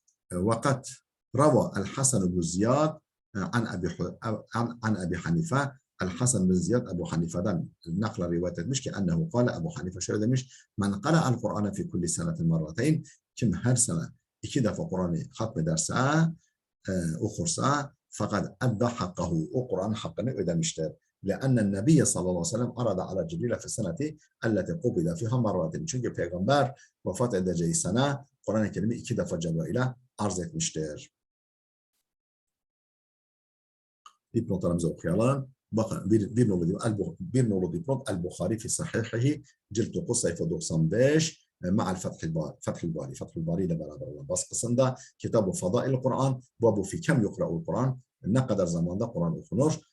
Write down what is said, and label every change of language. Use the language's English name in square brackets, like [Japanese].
[Turkish] Vakat rava el-Hasan bin Ziyad an Abi Hanife, el-Hasan bin Ziyad Ebu Hanife'den nakla rivayet etmiş ki [Arabic] ennehu kâle, [Turkish] Ebu Hanife şöyle demiş: [Arabic] men qara'al Kur'an'a fi kulli senetin marrateyn, [Turkish] kim her sene 2 defa Kur'an'ı hatmederse, okursa, [Arabic] fakat edda hakkahu, [Turkish] o Kur'an'ın hakkını ödemiştir. [Arabic] لأن النبي صلى الله عليه وسلم أراد على جبريل في السنة التي قبض فيها مرتين. [Turkish] Çünkü peygamber vefat edeceği sene Kur'an-ı Kerim'i 2 defa Cebrail'e arz etmiştir. Dipnotlarımızı okuyalım. Bakın bir nolu dipnot El-Bukhari fi sahihihi cilt 9 sayfa 95 ma'al Fethül Bari ile beraber olan baskısında Kitab-ı Fadail Kur'an, babu fi kem yukra'ul Kur'an, ne kadar zamanda Kur'an okunur.